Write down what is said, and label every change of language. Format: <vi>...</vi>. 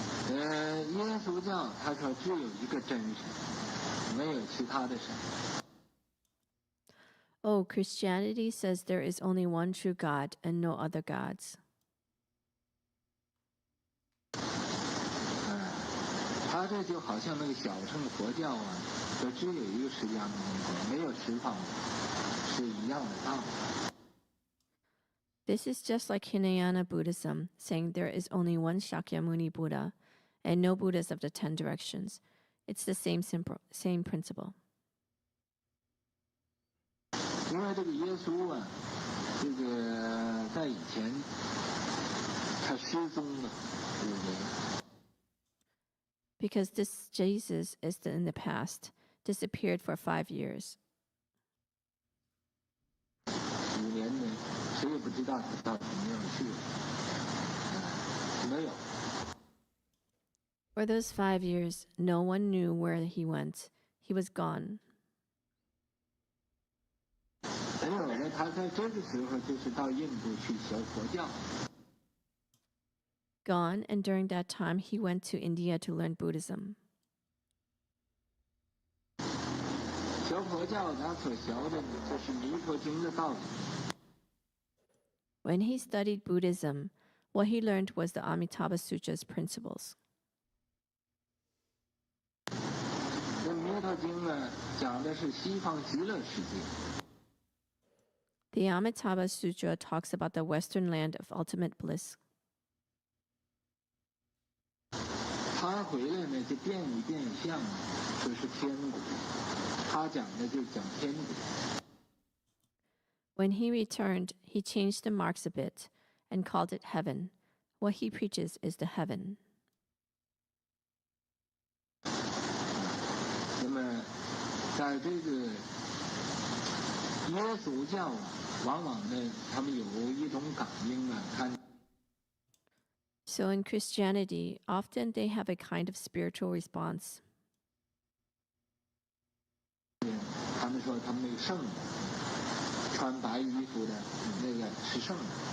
<zh>耶稣教他说只有一个真神，没有其他的神。</zh> <en>Oh, Christianity says there is only one true God and no other gods.</en> <zh>他这就好像那个小乘佛教说只有一个释迦牟尼佛，没有十方佛，是一样的道理。</zh> <en>This is just like Hinayana Buddhism, saying there is only one Shakyamuni Buddha and no Buddhas of the 10 directions. It's the same principle.</en> <zh>因为这个耶稣这个在以前他失踪了5年。</zh> <en>Because this Jesus is in the past, disappeared for 5 years.</en> <zh>5年呢，谁也不知道他到什么样去了，没有。</zh> <en>For those 5 years, no one knew where he went. He was gone.</en> <zh>没有了，他在这个时候就是到印度去学佛教。</zh> <en>Gone, and during that time, he went to India to learn Buddhism.</en> <zh>学佛教他所学的就是弥陀经的道理。</zh> <en>When he studied Buddhism, what he learned was the Amitabha Sutra's principles.</en> <zh>这弥陀经讲的是西方极乐世界。</zh> <en>The Amitabha Sutra talks about the Western land of ultimate bliss.</en> <zh>他回来呢，就变一变相，说是天国。他讲的就讲天国。</zh> <en>When he returned, he changed the marks a bit and called it heaven. What he preaches is the heaven.</en> <zh>那么，在这个耶稣教往往呢，他们有一种感应看。</zh> <en>So in Christianity, often they have a kind of spiritual response.</en> <zh>他们说他们那个圣人，穿白衣服的那个是圣人。</zh>